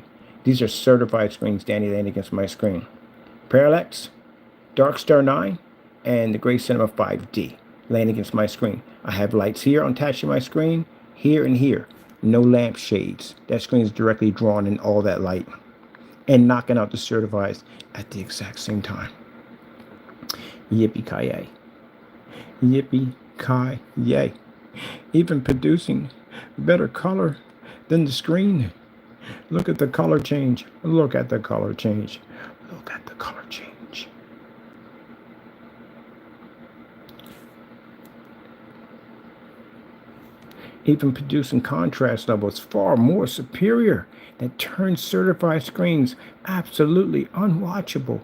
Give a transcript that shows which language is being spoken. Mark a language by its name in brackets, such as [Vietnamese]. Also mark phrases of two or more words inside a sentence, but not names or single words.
[English] These are certified screens Danny laying against my screen. Parallax, Darkstar 9, and the Gray Cinema 5D laying against my screen. I have lights here attached to my screen, here and here. No lamp shades. That screen is directly drawn in all that light and knocking out the certifieds at the exact same time. Yippee-ki-yay. Yippee-ki-yay. Even producing better color than the screen. Look at the color change. Look at the color change. Look at the color change. Even producing contrast levels far more superior that turns certified screens absolutely unwatchable.